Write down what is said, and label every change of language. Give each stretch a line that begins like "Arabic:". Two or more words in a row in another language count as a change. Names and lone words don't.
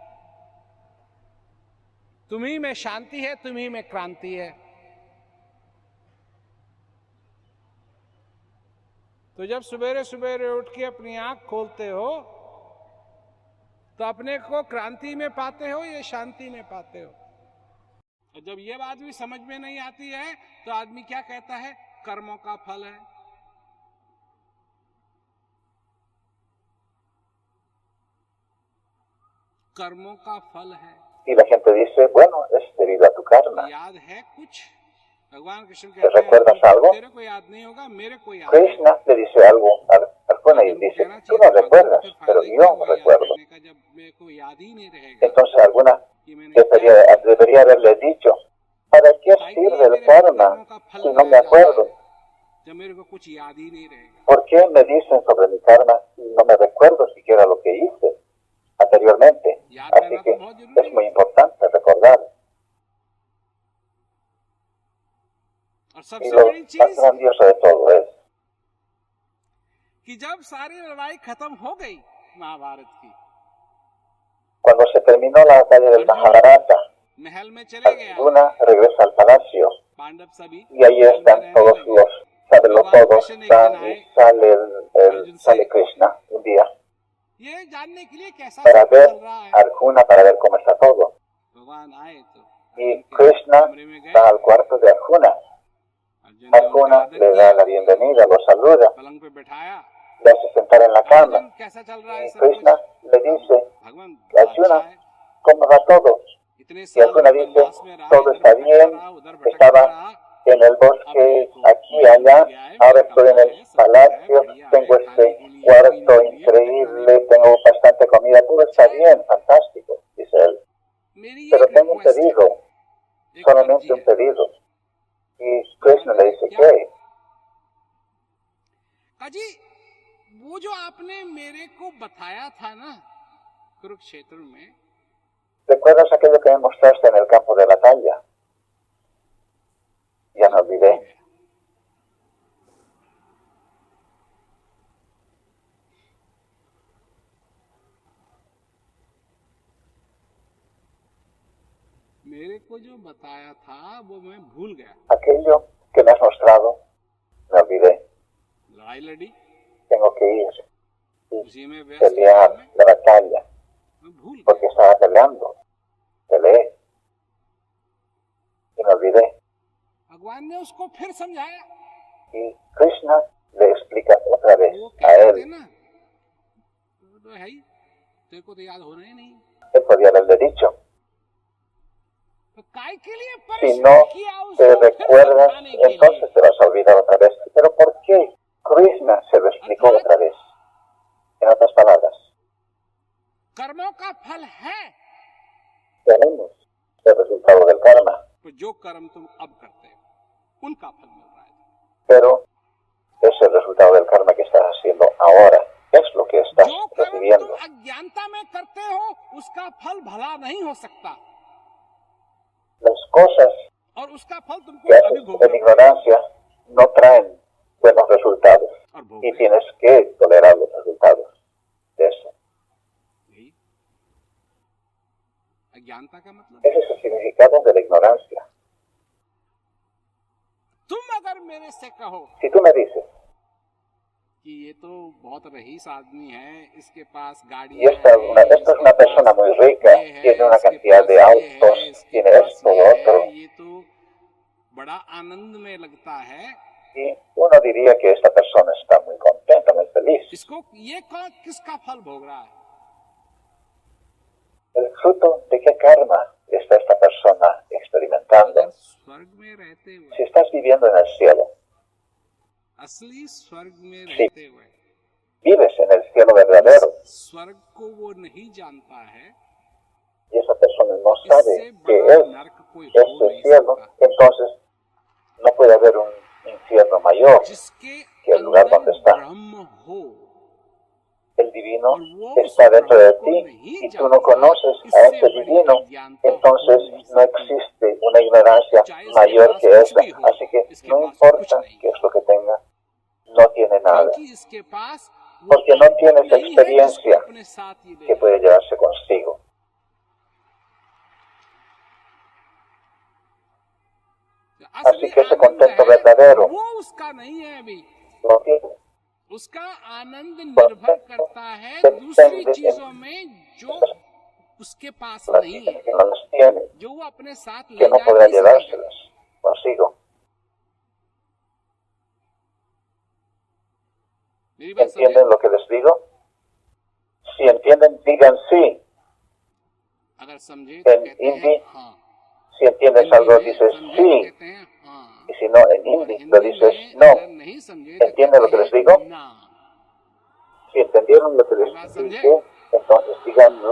Hindi: तुम्ही में शांति है, तुम्ही में क्रांति है, तो जब सवेरे सवेरे उठ के अपनी आंख खोलते हो तो अपने को क्रांति में पाते हो या शांति में पाते हो। और जब ये बात भी समझ में नहीं आती है तो आदमी क्या कहता है, कर्मों का फल है। कर्मों का फल है।
Spanish: Y la gente dice, bueno, es debido a tu karma.
Hindi: याद है कुछ? भगवान कृष्ण
Spanish: ¿Te
Hindi: कहते
Spanish: recuerdas
Hindi: हैं
Spanish: algo?
Hindi: तेरे को याद नहीं होगा, मेरे को याद
Spanish: Krishna le dice algo a Arjuna y dice, tú no recuerdas, pero yo recuerdo.
Hindi: जब मेरे को याद ही नहीं रहेगा
Spanish: Entonces Arjuna
Hindi: कि मैंने
Spanish: debería haberle dicho, ¿para qué sirve el karma si no me acuerdo?
Hindi: जब मेरे को कुछ याद ही नहीं रहेगा।
Spanish: ¿Por qué me dicen sobre mi karma si no me recuerdo siquiera lo que hice anteriormente? Así que es muy importante recordar.
Hindi: और
Spanish: Y
Hindi: सबसे
Spanish: lo
Hindi: बड़ी
Spanish: más
Hindi: चीज
Spanish: grandioso de todo es
Hindi: कि जब सारी लड़ाई खत्म हो गई महाभारत की,
Spanish: cuando se terminó la batalla del Mahabharata,
Hindi: महल में चले गया,
Spanish: Arjuna regresa al palacio
Hindi: पांडव सभी
Spanish: y ahí están todos los, sábenlo todos, sale Krishna un día
Hindi: ये जानने के लिए कैसा
Spanish: para
Hindi: सब
Spanish: ver
Hindi: चल रहा है।
Spanish: a Arjuna, para ver cómo está todo.
Hindi: भगवान आए तो
Spanish: Y Krishna
Hindi: कमरे में गए,
Spanish: va al cuarto de Arjuna.
Hindi: अर्जुन ने उनका
Spanish: Arjuna
Hindi: आदर
Spanish: le
Hindi: किया,
Spanish: da la bienvenida, lo saluda,
Hindi: पलंग पे बैठाया,
Spanish: le hace sentar en la cama.
Hindi: अर्जुन कैसा चल रहा है
Spanish: Y
Hindi: सब कुछ?
Spanish: Krishna le dice,
Hindi: भगवान अच्छा
Spanish: Arjuna,
Hindi: है,
Spanish: ¿cómo va todo?
Hindi: इतने
Spanish: Y
Hindi: साल
Spanish: Arjuna dice,
Hindi: वनवास में रहा,
Spanish: todo
Hindi: इधर
Spanish: está
Hindi: भटकता
Spanish: bien,
Hindi: रहा, उधर भटकता
Spanish: estaba
Hindi: रहा,
Spanish: en el bosque, aquí y allá, ahora estoy en el palacio, tengo este cuarto increíble, tengo bastante comida, todo está bien, fantástico, dice él.
Hindi: मेरी
Spanish: Pero
Hindi: एक
Spanish: tengo un
Hindi: रिक्वेस्ट है,
Spanish: pedido,
Hindi: एक
Spanish: solamente
Hindi: अर्जी
Spanish: un
Hindi: है,
Spanish: pedido. Y Krishna le dice, ¿qué?
Hindi: अजी वो जो आपने मेरे को बताया था ना कुरुक्षेत्र में,
Spanish: ¿Recuerdas aquello que me mostraste en el campo de batalla? Ya me olvidé.
Hindi: मेरे को जो बताया था वो मैं भूल गया।
Spanish: Aquello que me has mostrado, me olvidé.
Hindi: लड़ाई लड़ी,
Spanish: Tengo que ir
Hindi: उसी में
Spanish: y
Hindi: व्यस्त
Spanish: pelear
Hindi: था मैं,
Spanish: la batalla,
Hindi: मैं भूल
Spanish: porque
Hindi: गया।
Spanish: estaba peleando. Peleé y me olvidé.
Hindi: भगवान ने उसको फिर समझाया,
Spanish: Y Krishna le explica otra vez
Hindi: वो
Spanish: a
Hindi: कहते थे
Spanish: él.
Hindi: ना, तो है ही, तेरे को तो याद होना ही नहीं,
Spanish: Él podía haberle dicho,
Hindi: तो काय के लिए
Spanish: si
Hindi: परेशान
Spanish: no
Hindi: किया
Spanish: te
Hindi: उसको फिर
Spanish: recuerdas,
Hindi: समझाने के लिए।
Spanish: entonces te vas a olvidar otra vez. Pero ¿por qué? Krishna se lo explicó otra vez. En otras palabras,
Hindi: कर्मों का फल है,
Spanish: tenemos el resultado del karma,
Hindi: तो जो कर्म तुम अब करते हो उनका फल मिल रहा है।
Spanish: pero es el resultado del karma que estás haciendo ahora. Es lo que estás
Hindi: जो कर्म तुम
Spanish: recibiendo.
Hindi: अज्ञानता में करते हो उसका फल भला नहीं हो सकता,
Spanish: Las cosas
Hindi: और उसका फल तुमको
Spanish: que
Hindi: अभी
Spanish: haces en
Hindi: भोगना
Spanish: ignorancia no traen buenos resultados
Hindi: और भोग
Spanish: y tienes que tolerar los resultados de eso.
Hindi: यही अज्ञानता का मतलब।
Spanish: Ese es el significado de la ignorancia.
Hindi: तुम अगर मेरे से कहो
Spanish: Si tú me dices,
Hindi: कि ये तो बहुत रईस आदमी है, इसके पास गाड़ी
Spanish: y esta es una persona muy rica, tiene una cantidad de autos, tiene esto, lo otro,
Hindi: ये तो बड़ा आनंद में लगता है,
Spanish: y uno diría que esta persona está muy contenta, muy feliz.
Hindi: इसको ये कौन किसका फल भोग रहा है?
Spanish: ¿El fruto de qué karma está esta persona experimentando?
Hindi: अगर स्वर्ग में रहते हुए,
Spanish: Si estás viviendo en el cielo,
Hindi: असली स्वर्ग में
Spanish: Sí.
Hindi: रहते हुए,
Spanish: vives en el cielo verdadero,
Hindi: स्वर्ग को वो नहीं जानता है,
Spanish: y esa persona no sabe
Hindi: इससे
Spanish: que
Hindi: बड़ा
Spanish: es
Hindi: नरक कोई हो
Spanish: este
Hindi: नहीं
Spanish: cielo,
Hindi: सकता।
Spanish: entonces no puede haber un infierno mayor
Hindi: जिसके
Spanish: que el lugar donde
Hindi: अंदर
Spanish: está.
Hindi: ब्रह्म हो,
Spanish: el divino
Hindi: और वो उस
Spanish: está dentro de
Hindi: प्रभु को
Spanish: ti
Hindi: नहीं
Spanish: y tú no
Hindi: जानता,
Spanish: conoces a
Hindi: इससे
Spanish: ese
Hindi: बड़ी
Spanish: divino,
Hindi: अज्ञानता हो
Spanish: entonces
Hindi: नहीं
Spanish: no
Hindi: सकती।
Spanish: existe una ignorancia
Hindi: चाहे इसके
Spanish: mayor
Hindi: पास
Spanish: que
Hindi: कुछ
Spanish: esa.
Hindi: भी हो,
Spanish: Así que
Hindi: इसके
Spanish: no
Hindi: पास कुछ
Spanish: importa
Hindi: नहीं
Spanish: qué
Hindi: है,
Spanish: es lo que tenga, no tiene nada,
Hindi: क्योंकि इसके पास वो
Spanish: porque no
Hindi: अनुभव
Spanish: tiene esa
Hindi: नहीं है जिसको
Spanish: experiencia
Hindi: अपने साथ ही ले
Spanish: que
Hindi: जाए।
Spanish: puede llevarse consigo.
Hindi: असली
Spanish: Así que ese
Hindi: आनंद
Spanish: contento
Hindi: है
Spanish: verdadero
Hindi: वो उसका नहीं है अभी,
Spanish: no tiene
Hindi: उसका आनंद निर्भर
Spanish: contento,
Hindi: करता है दूसरी
Spanish: depende
Hindi: चीजों
Spanish: en
Hindi: में जो उसके पास
Spanish: las
Hindi: नहीं
Spanish: cosas
Hindi: है,
Spanish: que no las tiene,
Hindi: जो वो अपने साथ
Spanish: que
Hindi: ले
Spanish: no
Hindi: जा
Spanish: podrá
Hindi: नहीं सकेगा।
Spanish: llevárselas consigo.
Hindi: मेरी बात समझे?
Spanish: ¿Entienden lo que les digo? Si entienden, digan sí.
Hindi: अगर समझे तो
Spanish: En
Hindi: कहते हैं
Spanish: hindi,
Hindi: हाँ,
Spanish: si entiendes
Hindi: हिंदी
Spanish: algo,
Hindi: में
Spanish: dices
Hindi: समझे तो
Spanish: sí.
Hindi: कहते हैं हाँ,
Spanish: Y si no, en
Hindi: और
Spanish: hindi lo
Hindi: हिंदी
Spanish: dices
Hindi: में
Spanish: no.
Hindi: अगर नहीं समझे तो
Spanish: ¿Entienden lo que
Hindi: कहते
Spanish: les
Hindi: हैं
Spanish: digo?
Hindi: ना।
Spanish: Si entendieron lo que
Hindi: मेरी
Spanish: les
Hindi: बात समझे?
Spanish: dije, entonces digan no.